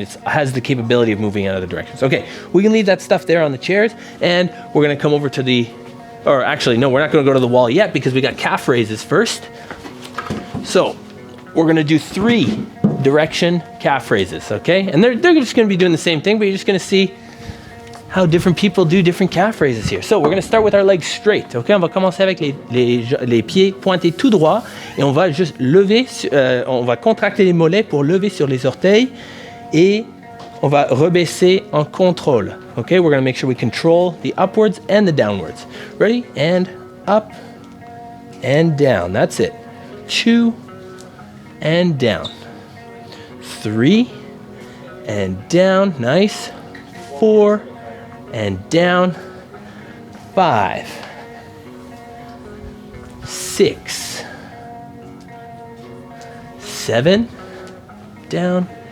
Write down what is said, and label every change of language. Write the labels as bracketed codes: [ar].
[en] It has the capability of moving in other directions. Okay, we can leave that stuff there on the chairs, and we're gonna come over to the, or actually, no, we're not gonna go to the wall yet because we got calf raises first. So we're gonna do 3 direction calf raises, okay? And they're just gonna be doing the same thing, but you're just gonna see how different people do different calf raises here. So we're gonna start with our legs straight, okay? [fr] On va commencer avec les pieds pointés tout droit et on va juste lever, on va contracter les mollets pour lever sur les orteils et on va rebaisser en contrôle, okay? [en] We're gonna make sure we control the upwards and the downwards. Ready? And up and down, that's it. 2 and down. 3 and down, nice. 4 and down. 5, 6, 7, down.